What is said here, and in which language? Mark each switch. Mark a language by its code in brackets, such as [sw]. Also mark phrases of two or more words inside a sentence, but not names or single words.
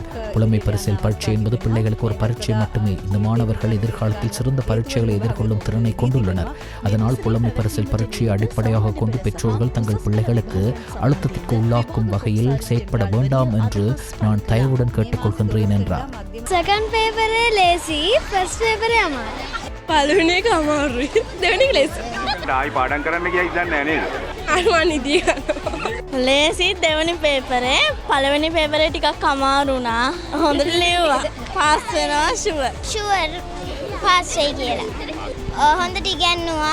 [ta] புலமை பரிசில் பரீட்சை என்பது பிள்ளைகளுக்கு ஒரு பரீட்சை மட்டுமே. இந்த மாணவர்கள் எதிர்காலத்தில் சிறந்த பரீட்சைகளை எதிர்கொள்ளும் திறனை கொண்டுள்ளனர். அதனால் புலமை பரிசில் பரீட்சையை அடிப்படையாக கொண்டு பெற்றோர்கள் தங்கள் பிள்ளைகளுக்கு அழுத்தத்திற்கு உள்ளாக்கும் வகையில் செயற்பட வேண்டாம் என்று நான் தயவுடன் கேட்டுக்கொள்கின்றேன் என்றார். [si] සෙකන්ඩ් පේපරේ ලේසි, ෆර්ස්ට් පේපරේ අමාරු. පළවෙනි එක අමාරුයි. දෙවෙනි එක ලේසි. ආයි පාඩම් කරන්න ගියා ඉතින් නෑ නේද? අරවා නිදිය ගන්නවා. ලේසි දෙවෙනි පේපරේ, පළවෙනි පේපරේ ටිකක් අමාරු වුණා. හොඳට ලිව්වා. පාස් වෙනවා ෂුවර්. පාස් වෙයි කියලා. හොඳට ඉගෙනුවා.